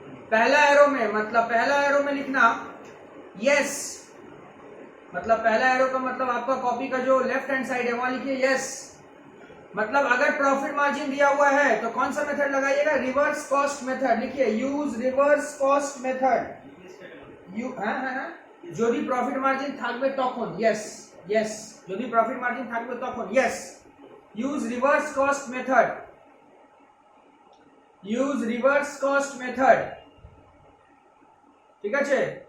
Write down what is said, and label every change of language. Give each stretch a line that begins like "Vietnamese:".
Hindi: पहला एरो में मतलब पहला एरो में लिखना यस, मतलब पहला एरो का मतलब आपका कॉपी का जो लेफ्ट हैंड साइड है वहां लिखिए यस। मतलब अगर प्रॉफिट मार्जिन दिया हुआ है तो कौन सा मेथड लगाइएगा, रिवर्स कॉस्ट मेथड लिखिए,
English: Use reverse cost method.
Bangla: যদি প্রফিট মার্জিন থাকবে তখন
English: yes yes,
Bangla: যদি প্রফিট মার্জিন থাকবে তখন yes.
English: use reverse cost method, use reverse cost method,
Hindi: ठीक है।